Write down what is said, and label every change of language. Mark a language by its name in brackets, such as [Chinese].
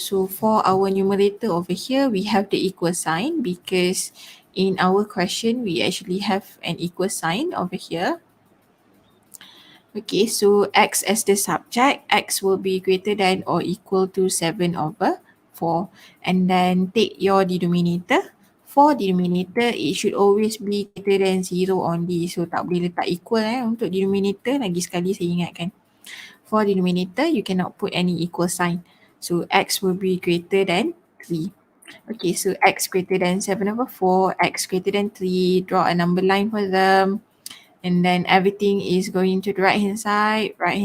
[English] So for our numerator over here, we have the equal sign because in our question, we actually have an equal sign over here. Okay, so x as the subject, x will be greater than or equal to 7 over 4. And then take your denominator. For denominator, it should always be greater than 0 only. [Malay] So tak boleh letak equal untuk denominator. Lagi sekali saya ingatkan. [English] For denominator, you cannot put any equal sign. So x will be greater than 3. Okay, so x greater than 7 over 4, x greater than 3, draw a number line for them. And then everything is going to the right hand side.